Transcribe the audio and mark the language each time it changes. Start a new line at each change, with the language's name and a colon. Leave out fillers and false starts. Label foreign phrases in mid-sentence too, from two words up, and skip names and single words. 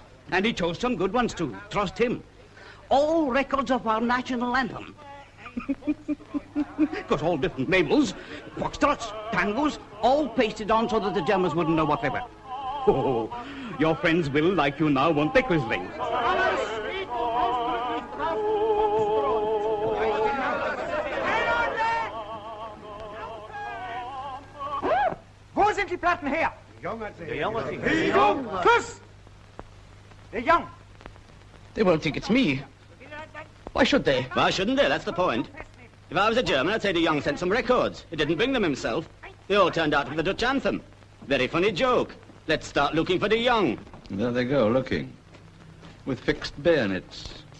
English: And he chose some good ones too. Trust him. All records of our national anthem. Got all different labels. Foxtrots, tangos, all pasted on so that the Germans wouldn't know what they were. Oh, your friends will, like you now, won't they, Quisling?
German: Wo sind die Platten her? De Jong. Kuss! De Jong.
English: They won't think it's me. Why should they? Why shouldn't they? That's the point. If I was a German, I'd say De Jong sent some records. He didn't bring them himself. They all turned out from the Dutch anthem. Very funny joke. Let's start looking for De Jong. There they go, looking. With fixed bayonets.